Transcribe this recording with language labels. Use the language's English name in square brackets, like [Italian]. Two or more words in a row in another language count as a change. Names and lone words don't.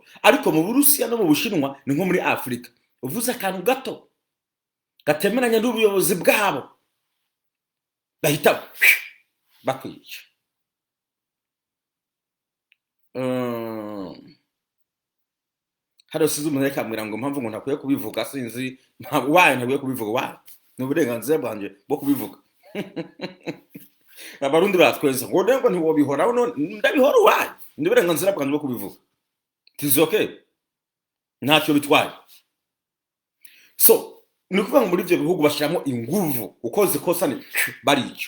[Rundi] Ariko mu Burusiya no mu Bushinwa ni nko muri Afrika. Uvuze akantu gato gatemeranya n'ubuyobozi bwabo, bahita bakwica. Hado sizo umuntu yakamwira ngo mpamvu ngo ntakwiye kubivuga, sinzi waye ntakwiye kubivuga, waye n'uburenganzira bwanje bwo kubivuga. Abarundi batweza ngo ndengo ntiwobihora, ndabihora waye n'uburenganzira bwanje bwo kubivuga. [English] It's okay, [Rundi] ntacyo bitwaye. So nikuvuga ngo muri ibyo bihugu bashiramo inguvu, ukoze kosa ni barico.